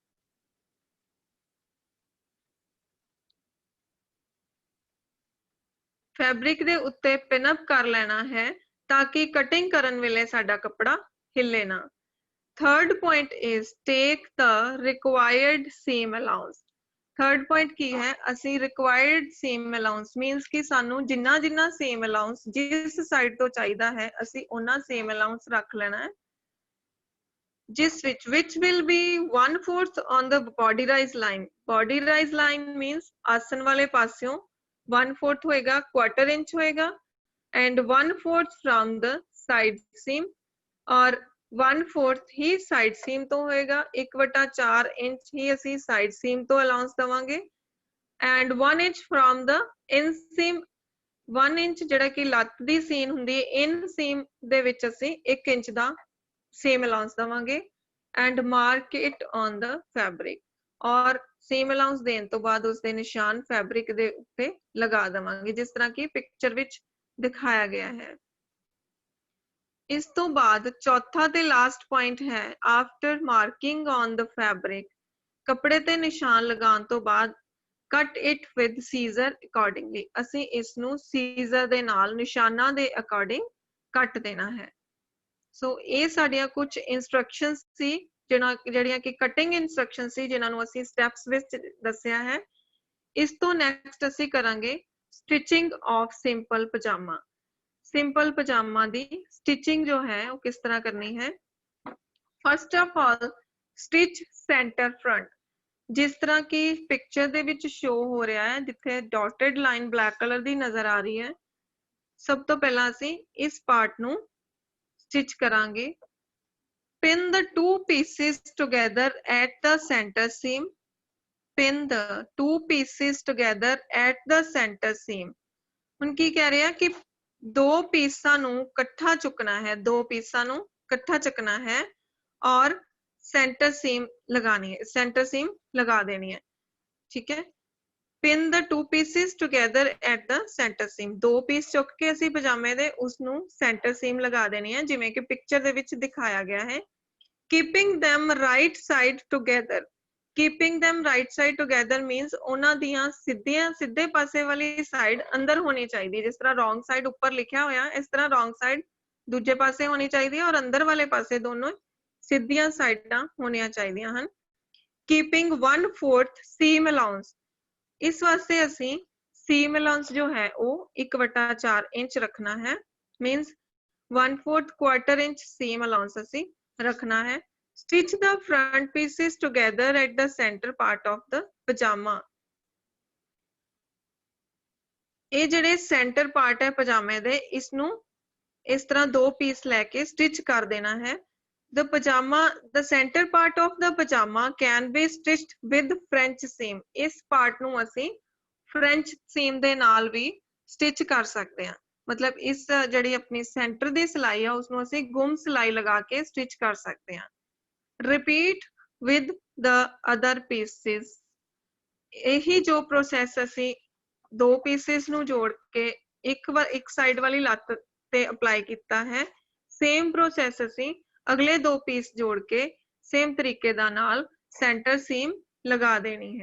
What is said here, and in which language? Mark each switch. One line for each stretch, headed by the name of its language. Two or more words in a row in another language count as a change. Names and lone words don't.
Punjabi: ਫੈਬਰਿਕ ਦੇ ਉੱਤੇ
English: pin up
Punjabi: ਕਰ ਲੈਣਾ ਹੈ ਤਾਂ ਕਿ ਕਟਿੰਗ ਕਰਨ ਵੇਲੇ ਸਾਡਾ ਕੱਪੜਾ ਹਿੱਲੇ ਨਾ।
English: Third point is take the required seam allowance. Third point
Punjabi: ਕੀ ਹੈ? ਅਸੀਂ
English: required seam allowance means
Punjabi: ਕਿ ਸਾਨੂੰ ਜਿੰਨਾ
English: seam allowance
Punjabi: ਜਿਸ ਸਾਈਡ ਤੋਂ ਚਾਹੀਦਾ ਹੈ ਅਸੀਂ ਉਹਨਾਂ
English: seam allowance
Punjabi: ਰੱਖ ਲੈਣਾ ਹੈ। ਜਿਸ ਵਿੱਚ
English: which will be 1/4 on the body rise line. Body rise line means
Punjabi: ਆਸਨ ਵਾਲੇ ਪਾਸਿਓਂ 1/4 ਹੋਏਗਾ,
English: quarter inch ਹੋਏਗਾ and 1/4 from the side seam
Punjabi: ਔਰ 1/4 ਹੀ
English: side seam
Punjabi: ਤੋਂ ਹੋਏਗਾ। 1/4 ਇੰਚ ਹੀ ਅਸੀਂ
English: side seam
Punjabi: ਤੋਂ allowance ਦਵਾਂਗੇ
English: and 1 inch from the inseam.
Punjabi: 1 ਇੰਚ ਜਿਹੜਾ ਕਿ ਲੱਤ ਦੀ ਸੀਨ ਹੁੰਦੀ ਹੈ inseam ਦੇ ਵਿੱਚ ਅਸੀਂ 1 ਇੰਚ ਦਾ
English: seam allowance
Punjabi: ਦਵਾਂਗੇ
English: and mark it on the fabric.
Punjabi: और
English: seam allowance
Punjabi: ਦੇਣ ਤੋਂ ਬਾਅਦ ਉਸਦੇ ਨਿਸ਼ਾਨ ਫੈਬਰਿਕ ਦੇ ਉੱਤੇ ਲਗਾ ਦਵਾਂਗੇ ਜਿਸ ਤਰ੍ਹਾਂ ਕਿ ਪਿਕਚਰ ਵਿੱਚ ਦਿਖਾਇਆ ਗਿਆ ਹੈ। ਇਸ ਤੋਂ ਬਾਅਦ ਚੌਥਾ ਤੇ
English: last point
Punjabi: ਹੈ
English: after marking on the fabric.
Punjabi: ਕੱਪੜੇ ਤੇ ਨਿਸ਼ਾਨ ਲਗਾਉਣ ਤੋਂ ਬਾਅਦ
English: cut it with scissor accordingly.
Punjabi: ਅਸੀਂ ਇਸ ਨੂੰ ਸੀਜ਼ਰ ਦੇ ਨਾਲ ਨਿਸ਼ਾਨਾਂ ਦੇ ਅਕੋਰਡਿੰਗ ਕੱਟ ਦੇਣਾ ਹੈ। ਸੋ ਇਹ ਸਾਡੀਆਂ ਕੁਝ ਇਨਸਟਰਕਸ਼ਨਸ ਸੀ ਜਿਹੜੀਆਂ ਕਿ
English: cutting instruction
Punjabi: ਸੀ ਜਿਨ੍ਹਾਂ ਨੂੰ ਅਸੀਂ ਸਟੈਪਸ ਵਿੱਚ ਦੱਸਿਆ ਹੈ। ਇਸ ਤੋਂ ਨੈਕਸਟ ਅਸੀਂ ਕਰਾਂਗੇ
English: stitching of simple pajama. simple pajama
Punjabi: ਦੀ ਸਟਿਚਿੰਗ ਜੋ ਹੈ ਉਹ ਕਿਸ ਤਰ੍ਹਾਂ ਕਰਨੀ ਹੈ।
English: first of all stitch center front.
Punjabi: ਜਿਸ ਤਰ੍ਹਾਂ ਕਿ ਪਿਕਚਰ ਦੇ ਵਿੱਚ ਸ਼ੋ ਹੋ ਰਿਹਾ ਹੈ ਜਿੱਥੇ
English: dotted line black color
Punjabi: ਦੀ ਨਜ਼ਰ ਆ ਰਹੀ ਹੈ। ਸਭ ਤੋਂ ਪਹਿਲਾਂ ਅਸੀਂ ਇਸ ਪਾਰਟ ਨੂੰ ਸਟਿਚ ਕਰਾਂਗੇ।
English: Pin the two pieces together at the center seam. Pin the two pieces together at the center seam.
Punjabi: ਹੁਣ ਕੀ ਕਹਿ ਰਿਹਾ ਕਿ ਦੋ ਪੀਸਾਂ ਨੂੰ ਇਕੱਠਾ ਚੁੱਕਣਾ ਹੈ, ਦੋ ਪੀਸਾਂ ਨੂੰ ਇਕੱਠਾ ਚੱਕਣਾ ਹੈ ਔਰ
English: center seam
Punjabi: ਲਗਾਣੀ ਹੈ,
English: center seam
Punjabi: ਲਗਾ ਦੇਣੀ ਹੈ। ਠੀਕ ਹੈ।
English: Pin the two pieces together at the center seam.
Punjabi: ਦੋ ਪੀਸ ਚੁੱਕ ਕੇ ਅਸੀਂ ਪਜਾਮੇ ਦੇ ਉਸ ਨੂੰ
English: center seam
Punjabi: ਲਗਾ ਦੇਣੀ ਹੈ ਜਿਵੇਂ ਕਿ ਪਿਕਚਰ ਦੇ ਵਿੱਚ ਦਿਖਾਇਆ ਗਿਆ ਹੈ।
English: Keeping them right side together. Keeping them right side together means
Punjabi: ਉਹਨਾਂ ਦੀਆਂ ਸਿੱਧੇ ਪਾਸੇ ਵਾਲੀ ਸਾਈਡ ਅੰਦਰ ਹੋਣੀ ਚਾਹੀਦੀ ਹੈ। ਜਿਸ ਤਰ੍ਹਾਂ
English: wrong side
Punjabi: ਉੱਪਰ ਲਿਖਿਆ ਹੋਇਆ ਇਸ ਤਰ੍ਹਾਂ
English: wrong side
Punjabi: ਦੂਜੇ ਪਾਸੇ ਹੋਣੀ ਚਾਹੀਦੀ ਹੈ ਔਰ ਅੰਦਰ ਵਾਲੇ ਪਾਸੇ ਦੋਨੋਂ ਸਿੱਧੀਆਂ ਸਾਈਡਾਂ ਹੋਣੀਆਂ ਚਾਹੀਦੀਆਂ ਹਨ।
English: Keeping 1/4 seam allowance.
Punjabi: ਇਸ ਵਾਸਤੇ ਅਸੀਂ
English: seam allowance
Punjabi: ਜੋ ਹੈ ਉਹ 1/4 ਇੰਚ ਰੱਖਣਾ ਹੈ।
English: Means 1/4 quarter inch seam allowance
Punjabi: ਅਸੀਂ ਰੱਖਣਾ ਹੈ।
English: Stitch the front pieces together at the center part of the pajama.
Punjabi: ਇਹ ਜਿਹੜੇ
English: center part
Punjabi: ਹੈ ਪਜਾਮੇ ਦੇ ਇਸ ਨੂੰ ਇਸ ਤਰ੍ਹਾਂ ਦੋ ਪੀਸ ਲੈ ਕੇ stitch ਕਰ ਦੇਣਾ ਹੈ।
English: the center part of the pajama can be stitched with French seam.
Punjabi: इस part ਨੂੰ ਅਸੀਂ
English: French seam
Punjabi: ਦੇ ਨਾਲ ਵੀ stitch ਕਰ ਸਕਦੇ ਹਾਂ। ਮਤਲਬ ਇਸ ਜਿਹੜੀ ਆਪਣੀ center ਦੀ ਸਿਲਾਈ ਆ ਉਸਨੂੰ ਅਸੀਂ ਗੁੰਮ ਸਿਲਾਈ ਲਗਾ ਕੇ stitch ਕਰ ਸਕਦੇ ਹਾਂ।
English: Repeat with the other pieces.
Punjabi: ਇਹੀ ਜੋ process ਅਸੀਂ ਦੋ pieces ਨੂੰ ਜੋੜ ਕੇ ਇੱਕ ਸਾਈਡ ਵਾਲੀ ਲੱਤ ਤੇ ਅਪਲਾਈ ਕੀਤਾ ਹੈ,
English: same process
Punjabi: ਅਸੀਂ ਅਗਲੇ ਦੋ ਪੀਸ ਜੋੜ ਕੇ ਸੇਮ ਤਰੀਕੇ ਦਾ ਨਾਲ
English: center seam
Punjabi: ਲਗਾ ਦੇਣੀ ਹੈ।